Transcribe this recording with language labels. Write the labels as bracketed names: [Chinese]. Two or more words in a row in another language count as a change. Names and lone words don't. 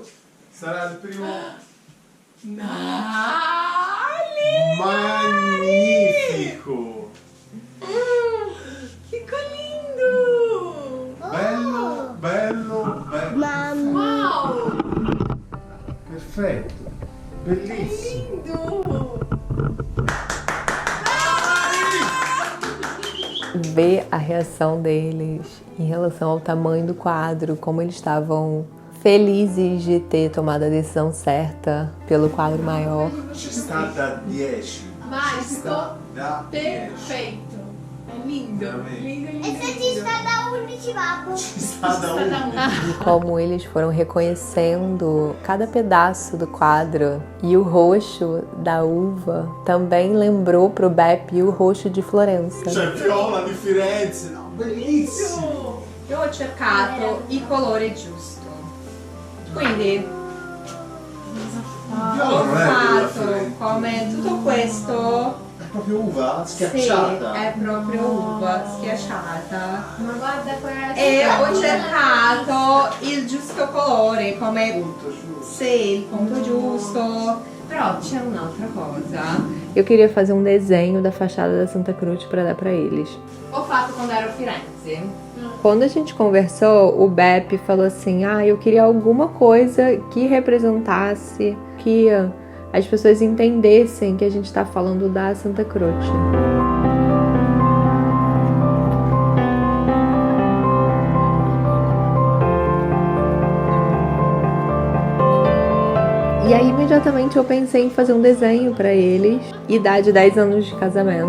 [Italian] Sarà il primo. Magnifico! [Portuguese] Che lindo! [Italian] Bello, bello, bello. Wow! Perfetto, bellissimo. [Portuguese] Lindo! Ver a reação deles em relação ao tamanho do quadro, como eles estavam felizes de ter tomado a decisão certa pelo quadro maior. [Italian] Ci sta da 10. [Portuguese] Mágico! [Italian] Da 10. [Portuguese] Perfeito! É lindo! [Italian] Veramente. [Portuguese] Lindo, lindo, [Italian] E se ci [Portuguese] lindo! [Italian] sta da 11 babbo? Ci sta da 1. [Portuguese] E como eles foram reconhecendo cada pedaço do quadro. E o roxo da uva também lembrou pro Beppe o roxo de Florença. [Italian] C'è Viola di Firenze, no, bellissimo. Io ho cercato il colore giusto. Quindi Viola ho non è della fatto Firenze. come tutto questo. È proprio uva Sì, schiacciata. è proprio uva schiacciata. Ma guarda quella E ho cercato il giusto colore, come Punto giusto. sì, il punto giusto. Però c'è un'altra cosa. [Portuguese] Eu queria fazer um desenho da fachada da Santa Cruz para dar para eles. [Italian] Ho fatto quando ero a Firenze. [Portuguese] Quando a gente conversou, o Beppe falou assim: eu queria alguma coisa que representasse, que as pessoas entendessem que a gente está falando da Santa Croce. E aí, imediatamente, eu pensei em fazer um desenho para eles, idade 10 anos de casamento.